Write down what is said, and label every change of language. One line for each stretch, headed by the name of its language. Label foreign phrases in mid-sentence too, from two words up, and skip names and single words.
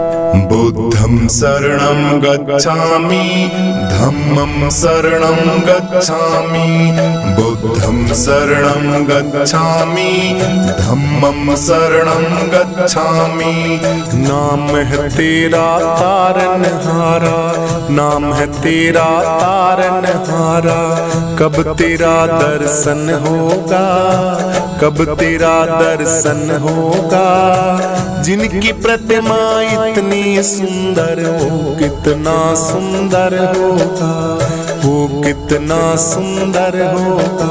Pali: बुद्धं शरणं गच्छामि धम्मं शरणं गच्छामि बुद्धं शरणं गच्छामि धम्मं शरणं गच्छामि।
Hindi: नाम है तेरा तारनहारा, नाम है तेरा तारनहारा। कब तेरा दर्शन होगा, कब तेरा दर्शन होगा। जिनकी प्रतिमा इतनी सुंदर हो, कितना सुंदर होगा, वो कितना सुंदर होगा।